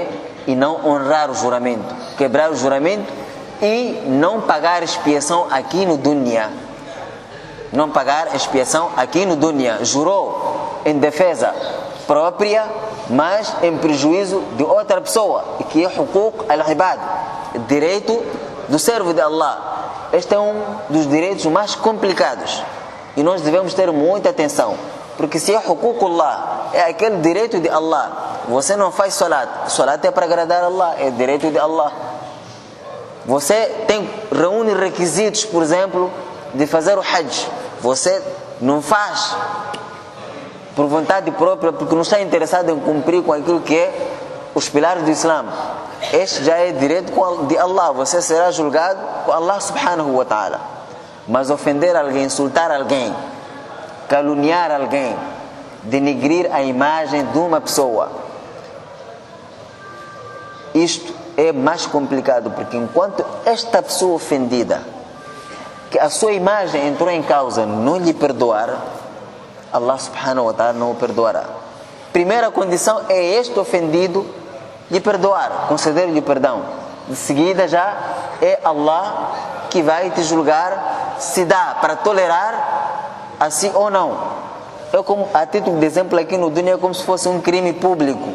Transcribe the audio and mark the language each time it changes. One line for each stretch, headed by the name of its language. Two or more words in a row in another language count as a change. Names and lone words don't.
Portuguese: E não honrar o juramento, quebrar o juramento e não pagar expiação aqui no dunya. Não pagar expiação aqui no dunya. Jurou em defesa própria, mas em prejuízo de outra pessoa, que é
Arabic: حقوق العباد,
Portuguese: direito do servo de Allah. Este é um dos direitos mais complicados e nós devemos ter muita atenção, porque se é
Arabic: حقوق الله,
Portuguese: é aquele direito de Allah. Você não faz salat é para agradar Allah, é direito de Allah. Você reúne requisitos, por exemplo, de fazer o Hajj, você não faz por vontade própria, porque não está interessado em cumprir com aquilo que é os pilares do Islã. Este já é direito de Allah, você será julgado com
Arabic: الله سبحانه وتعالى.
Portuguese: Mas ofender alguém, insultar alguém, caluniar alguém, denegrir a imagem de uma pessoa, isto é mais complicado, porque enquanto esta pessoa ofendida, que a sua imagem entrou em causa, não lhe perdoar,
Arabic: الله سبحانه وتعالى
Portuguese: não o perdoará. Primeira condição é este ofendido lhe perdoar, conceder-lhe perdão. De seguida já é Allah que vai te julgar se dá para tolerar assim ou não. Eu, como a título de exemplo aqui no dunya, é como se fosse um crime público.